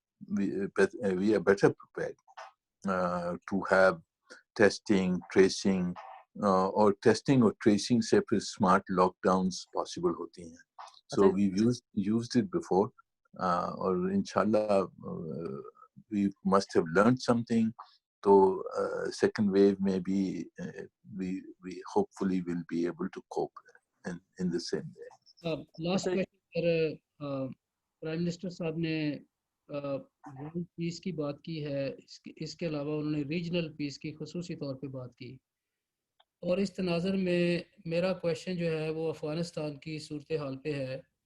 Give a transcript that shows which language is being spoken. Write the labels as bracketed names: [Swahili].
[English] we are better prepared to have testing, tracing, [Urdu] اور testing اور tracing سے پھر اسمارٹ لاک ڈاؤنس پاسبل ہوتی ہیں. [English] So we used it before, اور انشاءاللہ we must have learned something. [Urdu] تو سیکنڈ ویو میں بھی [English] we hopefully will be able to cope in the same way. [Urdu] Last question per prime minister صاحب نے world peace کی بات کی ہے، اس کے علاوہ انہوں نے ریجنل پیس کی خصوصی طور پہ بات کی، اور اس تناظر میں میرا کویشچن جو ہے وہ افغانستان کی صورتحال پہ ہے.